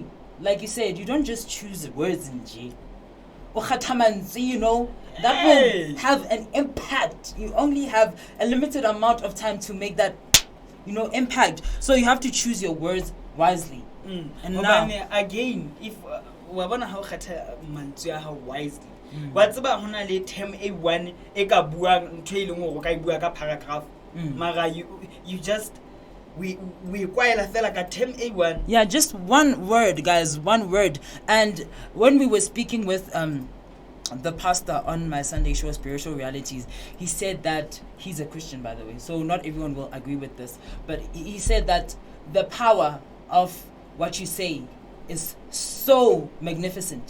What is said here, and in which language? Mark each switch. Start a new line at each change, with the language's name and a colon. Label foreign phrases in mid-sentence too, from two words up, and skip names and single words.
English: Like you said, you don't just choose words in J. You know, that will have an impact. You only have a limited amount of time to make that, you know, impact. So you have to choose your words wisely. And now, again, if
Southern Sotho: wabona how khatha mantswe how wisely,
English: what's about
Southern Sotho: hona le term A1 e ka buang ntho e leng hore ka bua ka paragraph, mara
English: you just
Southern Sotho: we kwaela fela ka term A1.
English: Yeah, just one word, guys, one word. And when we were speaking with the pastor on my Sunday show, Spiritual Realities, he said that he's a Christian, by the way, so not everyone will agree with this, but he said that the power of what you say is so magnificent.